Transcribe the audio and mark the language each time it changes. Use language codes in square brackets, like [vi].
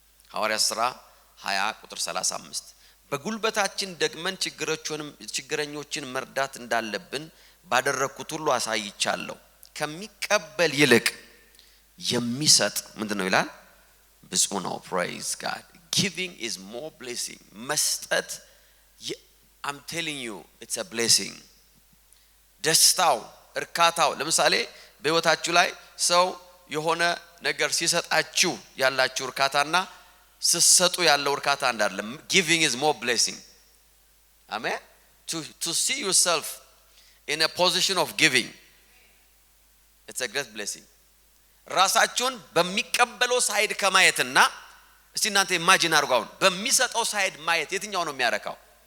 [am] ሐዋርያት ሥራ 20 ቁጥር 35 በጉልበታችን ደግመን ችግረኞችን መርዳት እንዳለብን ባደረኩት ሁሉ አሳይቻለሁ። ከሚቀበል ይልቅ የሚሰጥ ምንድነው ይላል? ብፁዕ ነው። [en] praise God. giving is more blessing. መስጠት I'm telling you it's a blessing. [am] ደስታው እርካታው ለምሳሌ በህይወታችሁ ላይ ሰው የሆነ ነገር ሲሰጣችሁ ያላችሁ እርካታና ስሰጡ ያለው እርካታ እንዳለም [en] giving is more blessing. amen. to see yourself in a position of giving, it's a great blessing. [am] ራሳችሁን በሚቀበለው ሳይድ ከማየትና እስቲ እናንተ ኢማጂን አድርጉ አሁን በሚሰጠው ሳይድ ማየት የትኛው ነው የሚያረካው?